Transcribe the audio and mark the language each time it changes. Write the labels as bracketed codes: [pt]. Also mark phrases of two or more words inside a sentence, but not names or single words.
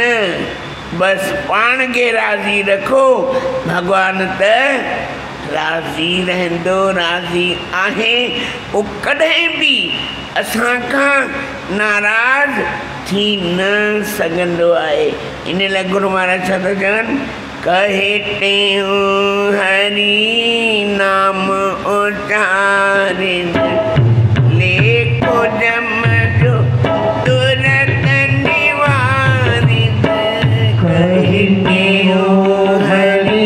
[sd] बसि पाण खे राज़ी रखो, भगवान त राज़ी रहंदो, राज़ी आहे। उहो कॾहिं बि असांखां नाराज़ थी न सघंदो आहे। इन लाइ गुरु महाराज छा था चवनि? कहे टेऊं हरि नाम उचारिन, लेखो जम जो तुरत निवारिन। कहे टेऊं हरि